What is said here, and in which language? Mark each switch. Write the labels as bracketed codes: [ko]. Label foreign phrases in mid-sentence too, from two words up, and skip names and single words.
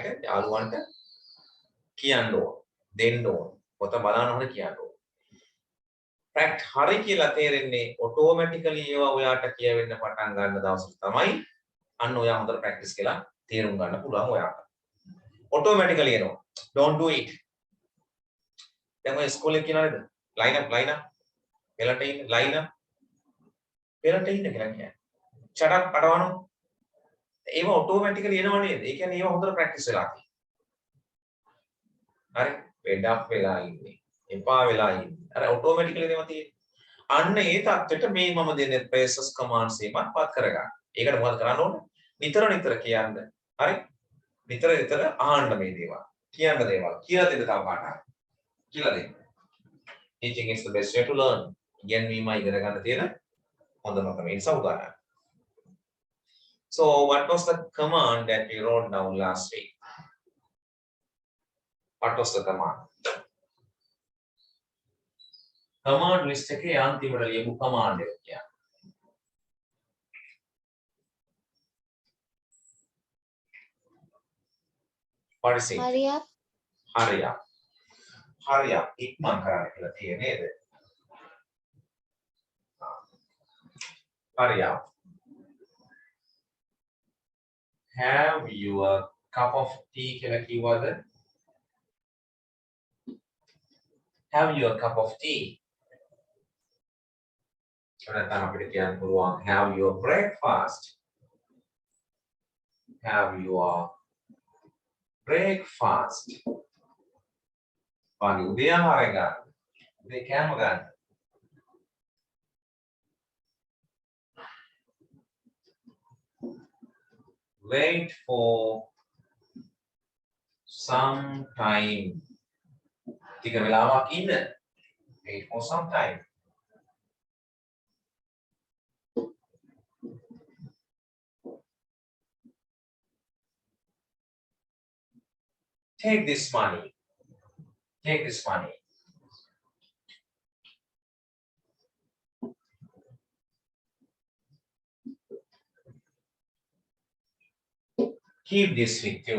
[si] යාළුවන්ට කියන්න ඕන දෙන්න ඕන පොත බලන්න හොඳ කියන්න ඕන ප්‍රැක්ට් හරි කියලා තේරෙන්නේ ඔටෝමැටිකලි ඒවා ඔයාට කියවෙන්න පටන් ගන්න දවසට තමයි අන්න ඔයා හොඳට ප්‍රැක්ටිස් කළා තේරුම් ගන්න පුළුවන් ඔයාට ඔටෝමැටිකලි එනවා [en] don't do it [si] දැන් ඔය ඉස්කෝලේ කියනවාද [en] line up [si] පෙළට ඉන්න [en] line up [si] පෙළට ඉන්න කියලා කියන්නේ [en] shut up [si] අඩවනෝ ඒව ඔටෝමැටිකලි එනවා නේද ඒ කියන්නේ ඒව හොඳට ප්‍රැක්ටිස් වෙලා තියෙනවා හරි [en] fed up [si] වෙලා ඉන්නේ එපා වෙලා ඉන්නේ අර ඔටෝමැටිකලි ඒවා තියෙන්නේ අන්න ඒ තත්ත්වෙට මේ මම දෙන phrases commands එකක් පත් කරගන්න ඒකට මොකද කරන්න ඕනේ නිතර කියන්න හරි නිතර අහන්න මේ දේවල් කියන්න දේවල් කියලා දෙන්න තව කාට හරි කියලා දෙන්න [en] teaching is the best way to learn [si] ඉගෙනීමයි ඉගෙන ගන්න තියෙන හොඳම ක්‍රමය නිසා උදාහරණ [en] so what was the command that we wrote down last week what was the command command list [si] එකේ අන්තිමට ලියපු command එක කියන්නේ. [en] What is it? Hurry up. Hurry up. Hurry up. [si] ඉක්මන් කරන්න කියලා තියෙන්නේ නේද? [en] Hurry up. Have your cup of tea කියලා කිව්වද? Have your cup of tea. [si] නැත්නම් අපිට කියන්න පුළුවන් [en] have your breakfast. Have your breakfast. Pagi udah [si] ආහාරය ගන්න. උදේ කෑම ගන්න. [en] Wait for some time. [si] ටික වෙලාවක් ඉන්න. [en] Wait for some time. Take this money. Take this money. Keep this with you.